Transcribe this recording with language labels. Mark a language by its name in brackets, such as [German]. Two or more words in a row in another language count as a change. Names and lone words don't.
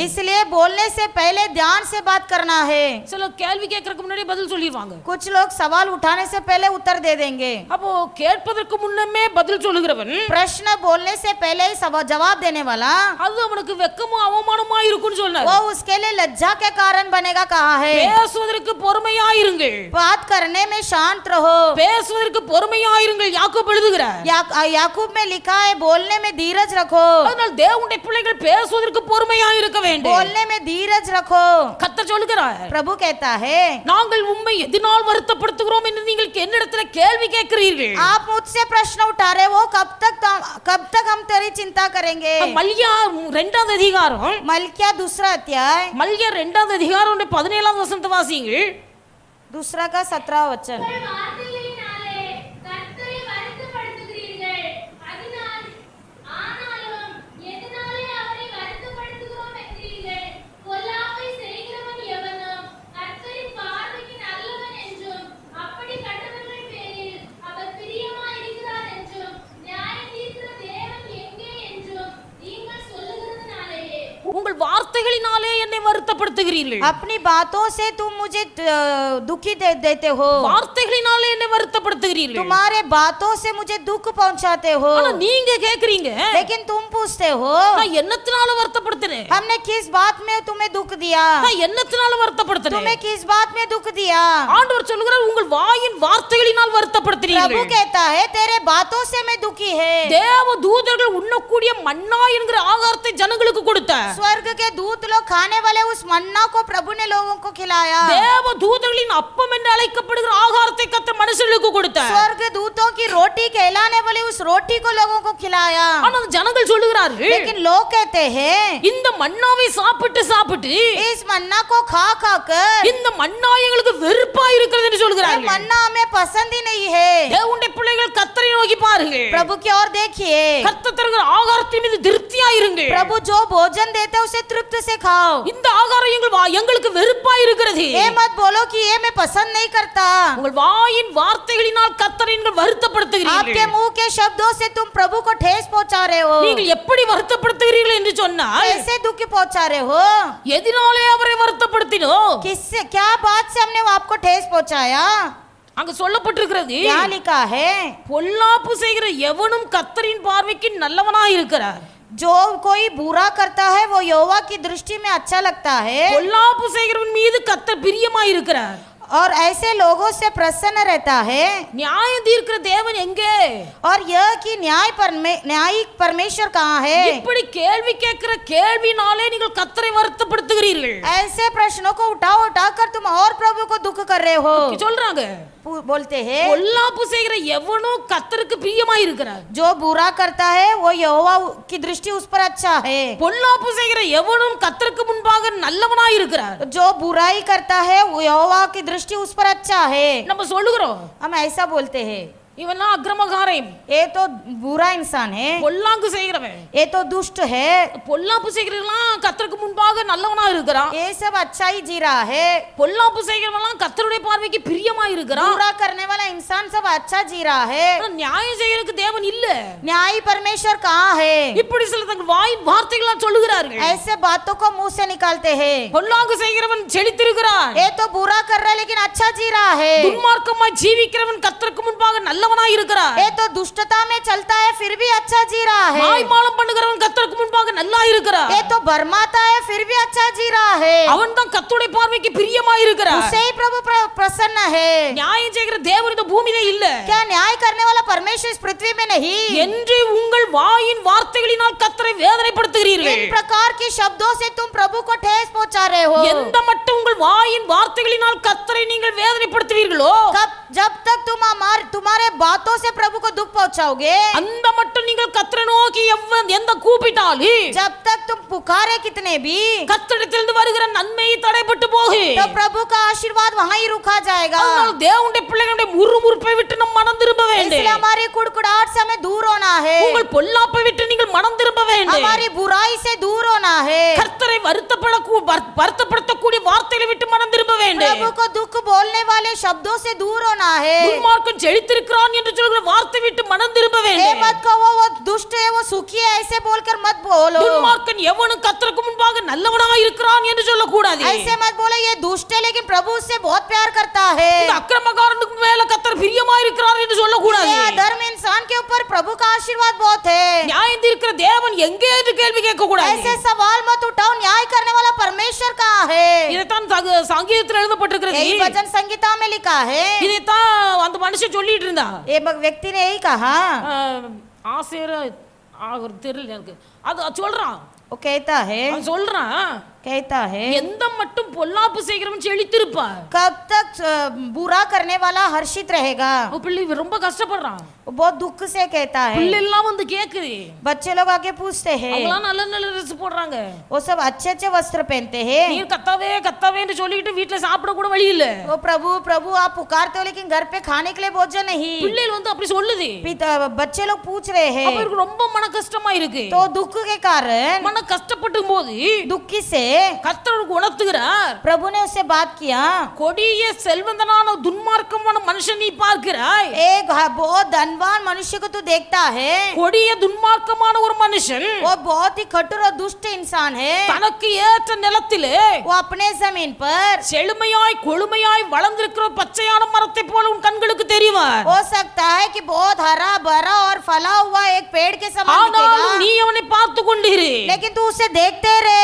[Hindi] इसलिए बोलने से पहले ध्यान से बात करना है। [Tamil] சில கேள்வி கேட்கறதுக்கு முன்னாடி பதில் சொல்லிடுவாங்க. [Hindi] कुछ लोग सवाल उठाने से पहले उत्तर दे देंगे। [Tamil] அப்போ கேட்பதற்கு முன்னமே பதில் சொல்லுகிறவன் [Hindi] प्रश्न बोलने से पहले ही जवाब देने वाला, [Tamil] அது அவனுக்கு வெக்கமும் அவமானமா இருக்கும்னு சொன்னார். [Hindi] वो उसके लिए लज्जा के कारण बनेगा कहा है। [Tamil] பேசுவதற்கு பொறுமையாயிருங்கள், [Hindi] बात करने में शांत रहो। [Tamil] பேசுவதற்கு பொறுமையாயிருங்கள் யாக்கோபு எழுதுகிறார். [Hindi] याकूब में लिखा है बोलने में धीरज रखो, [Tamil] அதனால் தேவனுடைய பிள்ளைகள் பேசுவதற்கு பொறுமையாயிருக்க வேண்டும். [Hindi] बोलने में धीरज रखो। [Tamil] கர்த்தர் சொல்லுகிறார், [Hindi] प्रभु कहता है, [Tamil] நாங்கள் உம்மை எதனால் வருத்தப்படுத்துகிறோம் என்று நீங்கள் என்னிடத்துல கேள்வி கேட்கிறீர்கள். [Hindi] आप मुझसे प्रश्न उठा रहे हो, कब तक हम तेरी चिंता करेंगे। [Tamil] மல்கியா 2வது அதிகாரம், [Hindi] मलकिया दूसरा अध्याय, [Tamil] மல்கியா 2வது அதிகாரம் 17வது வசனத்தை வாசியுங்கள். [Hindi] दूसरा का 17 वचन। [Tamil] உங்கள் வார்த்தைகளினாலே கர்த்தரை வருத்தப்படுத்துகிறீர்கள். ஆனாலும் எதனாலே அவரை வருத்தப்படுத்துகிறோம் என்கிறீர்கள். பொல்லாப்பை செய்கிறவன் எவனும் கர்த்தரின் பார்வைக்கு நல்லவன் என்றும் அப்படிப்பட்டவர்கள் பேரில் அவர் பிரியமாயிருக்கிறார் என்றும் நியாயம் தீர்க்கிற தேவன் எங்கே என்றும் நீங்கள் சொல்லுகிறதுனாலேயே உங்கள் வார்த்தைகளினாலே என்னை வருத்தப்படுத்துகிறீர்கள். [Hindi] अपनी बातों से तुम मुझे दुखी देते हो, [Tamil] வார்த்தைகளினாலே என்னை வருத்தப்படுத்துகிறீர்கள். [Hindi] तुम्हारे बातों से मुझे दुख पहुंचाते हो। [Tamil] ஆனா நீங்க கேக்குறீங்க, [Hindi] लेकिन तुम पूछते हो [Tamil] நான் என்னத்தினால வருத்தப்படுத்துறேன், [Hindi] हमने किस बात में तुम्हें दुख दिया, [Tamil] நான் என்னத்தினால வருத்தப்படுத்துறேன். [Hindi] तुम्हें किस बात में दुख दिया। [Tamil] ஆண்டவர் சொல்லுகிறார், உங்கள் வாயின் வார்த்தைகளினால் [Hindi] प्रभु [Tamil] வருத்தப்படுத்துகிறீர்கள். [Hindi] कहता है तेरे बातों से मैं दुखी है। [Tamil] தேவ தூதர்கள் உண்ணக்கூடிய மன்னா என்கிற ஆகாரத்தை ஜனங்களுக்கு கொடுத்தார். [Hindi] स्वर्ग के दूत लोग खाने वाले उस मन्ना को प्रभु ने लोगों को खिलाया। [Tamil] தேவ தூதர்களின் அப்பம் என்று அழைக்கப்படுகிற ஆகாரத்தை கர்த்தர் மனுஷர்களுக்கு கொடுத்தார். [Hindi] स्वर्ग दूतों की रोटी कहलाने वाली उस रोटी को लोगों को खिलाया। [Tamil] ஆனா ஜனங்கள் சொல்லுகிறார்கள், [Hindi] लेकिन लोग कहते हैं [Tamil] இந்த மன்னாவை சாப்பிட்டு சாப்பிட்டு [Hindi] इस मन्ना को खा खा कर [Tamil] இந்த மன்னா எங்களுக்கு வெறுப்பா இருக்கிறது என்று [Hindi] ये [Tamil] சொல்கிறார்கள். [Hindi] मन्ना हमें पसंद ही नहीं है। [Tamil] தேவனுடைய பிள்ளைகள் கர்த்தரை நோக்கி பாருங்கள். [Hindi] प्रभु की ओर देखिए, [Tamil] கர்த்தர் தருகிற ஆகாரத்தின் மீது திருப்தியா இருங்கள். [Hindi] प्रभु जो भोजन देते हैं उसे तृप्त से खाओ। [Tamil] இந்த ஆகாரம் எங்களுக்கு வெறுப்பா இருக்கிறது. [Hindi] ये मत बोलो कि ये मैं पसंद नहीं करता। [Tamil] உங்கள் வாயின் வார்த்தைகளினால் கர்த்தரை நீங்கள் [Hindi] आपके [Tamil] வருத்தப்படுத்துகிறீர்கள். [Hindi] मुंह के शब्दों से तुम प्रभु को ठेस पहुंचा रहे हो। [Tamil] நீங்கள் எப்படி வருத்தப்படுத்துகிறீர்கள் என்று சொன்னால், [Hindi] कैसे दुख पहुंचा रहे हो, [Tamil] எதினாலே அவரை வருத்தப்படுத்தினோ [Hindi] किससे क्या बात से हमने वो आपको ठेस पहुंचाया। [Tamil] அங்க சொல்லப்பட்டிருக்கிறது, [Hindi] क्या लिखा है, [Tamil] பொல்லாப்பு செய்கிற எவனும் கர்த்தரின் பார்வைக்கு நல்லவனாய் இருக்கிறார். [Hindi] जो कोई बुरा करता है वो यहोवा की दृष्टि में अच्छा लगता है, [Tamil] பொல்லாப்பு செய்கிறவன் மீது கர்த்தர் பிரியமாய் இருக்கிறார். [Hindi] और ऐसे लोगों से प्रसन्न रहता है। [Tamil] நியாயம் தீர்க்கிற தேவன் எங்கே? [Hindi] और यह कि न्यायिक परमेश्वर कहाँ है। [Tamil] இப்படி கேள்வி கேட்கிற கேள்வினாலே நீங்கள் கர்த்தரை வருத்தப்படுத்துகிறீர்கள். [Hindi] ऐसे प्रश्नों को उठा कर तुम और प्रभु को दुख कर रहे हो। [Tamil] சொல்றாங்க, [Hindi] बोलते हैं [Tamil] பொல்லாப்பு செய்கிற எவனும் கர்த்தருக்கு பிரியமாய் இருக்கிறார். [Hindi] जो बुरा करता है वो यहोवा की दृष्टि उस पर अच्छा है। [Tamil] பொல்லாப்பு செய்கிற எவனும் கர்த்தருக்கு முன்பாக நல்லவனாய் இருக்கிறார். [Hindi] जो बुराई करता है वो यहोवा की दृष्टि उस पर अच्छा है। [Tamil] நம்ம சொல்லுகிறோம், [Hindi] हम ऐसा बोलते हैं [Tamil] இவன்லாம் அக்கிரமகாரன், [Hindi] ये तो बुरा इंसान है, [Tamil] பொல்லாங்கு செய்கிறவன், [Hindi] ये तो दुष्ट है, [Tamil] பொல்லாப்பு செய்கிறவன்லாம் கர்த்தருக்கு முன்பாக நல்லவனா இருக்கிறான். [Hindi] ये सब अच्छा ही जी रहा है। [Tamil] பொல்லாப்பு செய்கிறவன்லாம் கர்த்தருடைய பார்வைக்கு பிரியமாய் இருக்கிறான். [Hindi] बुरा करने वाला इंसान सब अच्छा जी रहा है। [Tamil] ஆனா நியாயம் செய்யறதுக்கு தேவன் இல்ல. [Hindi] न्यायी परमेश्वर कहाँ है। [Tamil] இப்படி சில தங்கள் வாயின் வார்த்தைகளால் சொல்லுகிறார்கள். [Hindi] ऐसे बातों को मुंह से निकालते हैं। [Tamil] பொல்லாங்கு செய்கிறவன் செழித்திருக்கிறான், [Hindi] ये तो बुरा कर रहा है लेकिन अच्छा जी रहा है। [Tamil] துன்மார்க்கமாய் ஜீவிக்கிறவன் கர்த்தருக்கு முன்பாக நல்லவனாய் இருக்கிறான். [Hindi] ये तो दुष्टता में चलता है फिर भी अच्छा जी रहा है। [Tamil] மாய்மாலம் பண்ணுகிறவன் கர்த்தருக்கு முன்பாக நல்லா இருக்கிறான். [Hindi] ये तो भरमाता है फिर भी अच्छा जी रहा है। [Tamil] அவன் தான் கர்த்தருடைய பார்வைக்கு பிரியமாய் இருக்கிறான். [Hindi] उससे ही प्रभु प्रसन्न है। [Tamil] நியாயம் செய்கிற தேவன் இந்த பூமியிலே இல்ல. [Hindi] क्या न्याय करने वाला परमेश्वर इस पृथ्वी में नहीं। [Tamil] என்று உங்கள் வாயின் வார்த்தைகளினால் கர்த்தரை வேதனைப்படுத்துகிறீர்கள். [Hindi] इन प्रकार के शब्दों से तुम प्रभु को ठेस पहुंचा रहे हो। [Tamil] எந்த மட்டும் உங்கள் வாயின் வார்த்தைகளினால் கர்த்தரை நீங்கள் வேதனைப்படுத்துவீர்களோ, [Hindi] जब तक तुम्हारे बातों से प्रभु को दुख पहुंचाओगे, [Tamil] அந்த மட்டும் நீங்கள் கர்த்தரை நோக்கி எந்த கூப்பிட்டாலும், [Hindi] जब तक तुम पुकारे कितने भी, [Tamil] கர்த்தரிடத்திலிருந்து வருகிற நன்மை தடைபட்டு போகும். [Hindi] तो प्रभु का आशीर्वाद वहीं ही रुका जाएगा। [Tamil] அதனால் தேவனுடைய பிள்ளைகளுடைய முறுமுறுப்பை விட்டு நம் மனம் திரும்ப வேண்டும். [Hindi] इसलिए हमारी कुड़कुड़ाहट से हमें दूर होना है। [Tamil] உங்கள் பொல்லாப்பை விட்டு நீங்கள் மனம் திரும்ப வேண்டும். [Hindi] हमारी बुराई से दूर होना है। [Tamil] கர்த்தரை வருத்தப்படுத்தக்கூடிய வார்த்தைகளை விட்டு மனம் திரும்ப வேண்டும். [Hindi] प्रभु को दुख बोलने वाले शब्दों से दूर होना है। [Tamil] துன்மார்க்கன் செழித்திருக்கிறான் என்று சொல்கிற வார்த்தை விட்டு மனம் திரும்ப [Hindi] ये [Tamil] வேண்டும். [Hindi] मत कहो वो दुष्ट है वो सुखी है ऐसे बोलकर मत बोलो। [Tamil] துன்மார்க்கன் எவனும் கர்த்தருக்கு முன்பாக நல்லவனாய் இருக்கிறான் என்று சொல்லக்கூடாது. [Hindi] ऐसे मत बोलो ये दुष्ट है लेकिन प्रभु उससे बहुत प्यार करता है। [Tamil] இந்த அக்கிரமக்காரனுக்கு மேல கர்த்தர் பிரியமா இருக்கிறார் என்று சொல்ல கூடாது. [Hindi] ये अधर्म इंसान के ऊपर प्रभु का आशीर्वाद बहुत है। [Tamil] நியாயம் தீர்க்கிற தேவன் எங்கே என்று கேள்வி கேட்க கூடாது. [Hindi] ऐसे सवाल मत उठाओ, न्याय करने वाला परमेश्वर कहाँ है? [Tamil] இதைத்தான் சங்கீதத்தில் எழுதப்பட்டிருக்கிறது. [Hindi] यही वचन संगीता में लिखा है। [Tamil] இதைத்தான் அந்த மனுஷன் சொல்லிட்டு இருந்தா. [Hindi] ये व्यक्ति ने यही कहा। [Tamil] ஆசேர தெரியல எனக்கு, அது சொல்றான். [Hindi] वो कहता है [Tamil] எந்த மட்டும் பொல்லாப்பு செய்கிறவன் செழித்திருப்பான், [Hindi] कब तक बुरा करने वाला हर्षित रहेगा। [Tamil] பிள்ளை ரொம்ப கஷ்டப்படுறான். [Hindi] वो बहुत दुख से कहता है। [Tamil] பிள்ளை எல்லாம் வந்து கேக்குது, [Hindi] बच्चे लोग आके पूछते हैं, [Tamil] அவங்களாம் நல்ல நல்ல ட்ரெஸ் போடுறாங்க, [Hindi] वो सब अच्छे अच्छे वस्त्र पहनते हैं। [Tamil] நீ கத்தாவே கத்தாவேன்னு சொல்லிட்டு வீட்டுல சாப்பிட கூட வழி இல்ல। [Hindi] वो प्रभु प्रभु आप पुकारते हो लेकिन घर पे खाने के लिए भोजन नहीं। [Tamil] பிள்ளைகள் வந்து அப்படி சொல்லுது, [Hindi] बच्चे लोग पूछ रहे हैं। [Tamil] அவருக்கு ரொம்ப மன கஷ்டமா இருக்கு. [Hindi] तो दुख के कारण, [Tamil] மன கஷ்டப்படும் போது [Hindi] दुखी से [Tamil] கர்த்தருக்கு உணர்த்துகிறார். [Hindi] प्रभु ने उससे बात किया, [Tamil] கொடிய செல்வந்தனான துன்மார்க்கமான மனுஷன் நீ பார்க்கிறாய், [Hindi] एक बहुत धनवान मनुष्य को तू देखता है। [Tamil] கொடிய துன்மார்க்கமான ஒரு மனுஷன் [Hindi] वो बहुत ही कठोर और दुष्ट इंसान है। [Tamil] தனக்கு ஏற்ற நிலத்திலே [Hindi] वो अपने जमीन पर [Tamil] செழுமையாய் கொழுமையாய் வளர்ந்திருக்கிற பச்சையான மரத்தை போல உன் கண்களுக்கு தெரிவார். [Hindi] हो सकता है कि बहुत हरा भरा और फला हुआ एक पेड़ के समान [Tamil] ஆனாலும் [Hindi] दिखेगा, [Tamil] நீ அவனை பார்த்து கொண்டிரு, [Hindi] लेकिन तू उसे देखते रहे।